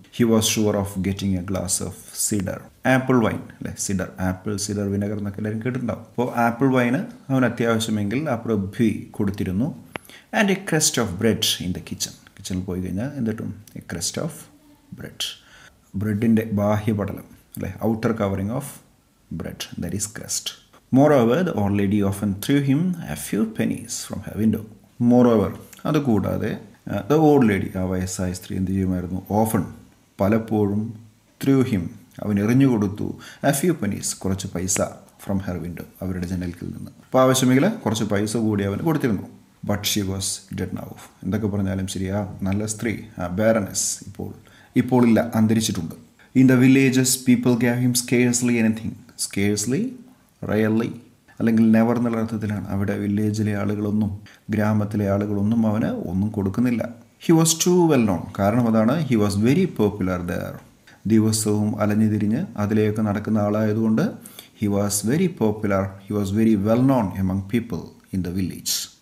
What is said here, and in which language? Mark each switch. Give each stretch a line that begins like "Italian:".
English: He was sure of getting a glass of cider, apple wine, അല്ലെ?
Malayalam: Cider, apple cider vinegar എന്നൊക്കെ എല്ലാവരും കേട്ടിട്ടുണ്ടാവും. അപ്പോൾ ആപ്പിൾ വൈന് അവന് അത്യാവശ്യമെങ്കിൽ ആ പ്രഭു കൊടുത്തിരുന്നു.
English: and a crust of bread in the കിച്ചണിൽ
Malayalam: പോയി കഴിഞ്ഞാൽ എന്തിട്ടും?
English: a crust of bread,
Malayalam: ബ്രെഡിൻ്റെ ബാഹ്യപടലം, അല്ലെ?
English: Outer covering of bread, that is crust. Moreover, the old lady often threw him a few pennies from her window.
Malayalam: Moreover, അതുകൂടാതെ
English: the old lady,
Malayalam: ആ വയസ്സായ സ്ത്രീ എന്ത് ചെയ്യുമായിരുന്നു? ഓഫൺ, പലപ്പോഴും,
English: threw him,
Malayalam: അവൻ എറിഞ്ഞു കൊടുത്തു,
English: a few pennies,
Malayalam: കുറച്ച് പൈസ,
English: from her window,
Malayalam: അവരുടെ ജനൽക്കിൽ നിന്ന്. അപ്പോൾ ആവശ്യമെങ്കിൽ കുറച്ച് പൈസ കൂടി അവന് കൊടുത്തിരുന്നു.
English: But she was dead now.
Malayalam: എന്തൊക്കെ പറഞ്ഞാലും ശരി, ആ നല്ല സ്ത്രീ, ആ ബാരനസ് ഇപ്പോൾ ഇല്ല, അന്തരിച്ചിട്ടുണ്ട്.
English: In the villages, people gave him scarcely anything.
Malayalam: Scarcely, rarely, അല്ലെങ്കിൽ നെവർ എന്നുള്ള അർത്ഥത്തിലാണ്. അവിടെ വില്ലേജിലെ ആളുകളൊന്നും, ഗ്രാമത്തിലെ ആളുകളൊന്നും അവന് ഒന്നും കൊടുക്കുന്നില്ല.
English: he was too well known,
Malayalam: കാരണം അതാണ്.
English: He was very popular there.
Malayalam: ദിവസവും അലഞ്ഞു തിരിഞ്ഞ് അതിലേക്ക് നടക്കുന്ന ആളായതുകൊണ്ട്
English: He was very popular, he was very well known among people in the village.